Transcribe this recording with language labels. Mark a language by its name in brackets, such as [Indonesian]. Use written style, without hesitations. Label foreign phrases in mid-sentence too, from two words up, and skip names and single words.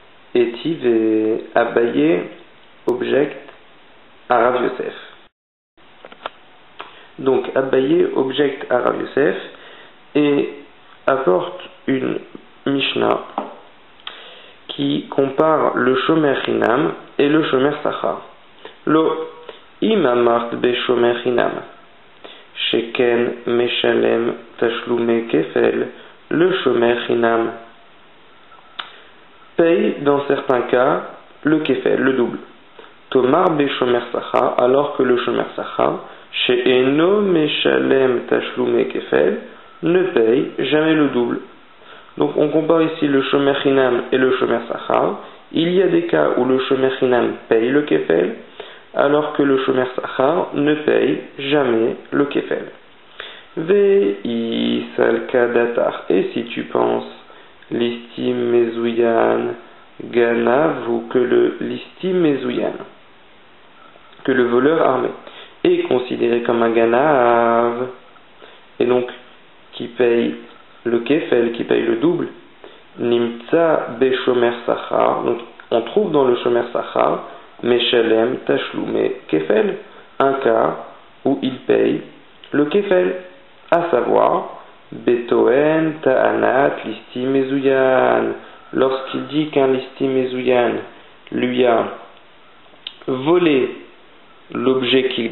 [French] Etive Abaye objecte à Rav Yosef. Donc Abaye objecte à Rav Yosef et apporte une Mishnah qui compare le [Hebrew] שומר חינם [French] et le [Hebrew] שומר שכר. לא אם אמרת בשומר חינם שכן משלם תשלומי כפל. [French] Le [Hebrew] שומר חינם [French] paye dans certains cas le kefel, le double. [Hebrew] תאמר בשומר שכר, [French] alors que le [Hebrew] שומר שכר שאינו משלם תשלומי כפל [French] ne paye jamais le double. Donc on compare ici le [Hebrew] שומר חינם [French] et le [Hebrew] שומר שכר. [French] Il y a des cas où le [Hebrew] שומר חינם [French] paye le kefel, alors que le [Hebrew] שומר שכר [French] ne paye jamais le kefel. [Aramaic] ואי סלקא דעתך. [French] Et si tu penses [Hebrew] ליסטים מזוין גנב, [French] ou que le [Hebrew] ליסטים מזוין, [French] que le voleur armé est considéré comme un ganav, et donc qui paye le kefel, qui paye le double, [Hebrew] נמצא בשומר שכר, [French] donc on trouve dans le [Hebrew] שומר שכר משלם תשלומי כפל, [French] un cas où il paye le kefel, à savoir [Hebrew] בטוען טענת ליסטים מזוין, [French] lorsqu'il dit qu'un [Hebrew] ליסטים מזוין [French] lui a volé l'objet qu'il